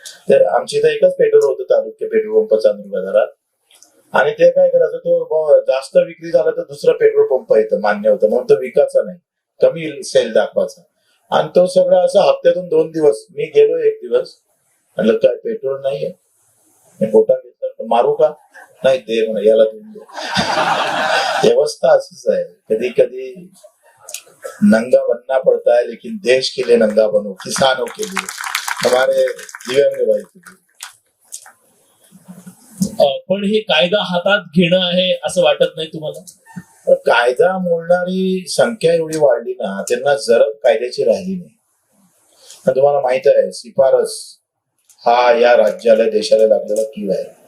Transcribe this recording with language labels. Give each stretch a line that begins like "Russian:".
Marathi: तर आमची तर एकच पेट्रोल होतं तालुक्या पेट्रोल पंप चांदूर बाजारात. आणि ते काय करायचं, तो जास्त विक्री झाला तर दुसरा पेट्रोल पंप येतं, मान्य होतं, म्हणून तो विकायचा नाही, कमी सेल दाखवायचा. आणि तो सगळं असं हप्त्यातून 2 दिवस. मी गेलो एक दिवस, म्हटलं काय पेट्रोल नाहीये, मी फोटा घेतला, मारू का? नाही, दे म्हणा, याला देऊन दे. व्यवस्था असंच आहे.
Hindi: कधी कधी नंगा बनना पड़ता है, लेकिन देश के लिए नंगा बनो, किसानों के लिए, हमारे दिव्यांग भाई के लिए.
Marathi: पण हे कायदा हातात घेणं आहे असं वाटत नाही तुम्हाला? कायदा मोडणारी संख्या एवढी वाढली ना, त्यांना जरब कायद्याची राहिली नाही. तुम्हाला माहित आहे, शिफारस हा या राज्याला, देशाला लागलेला कीड आहे.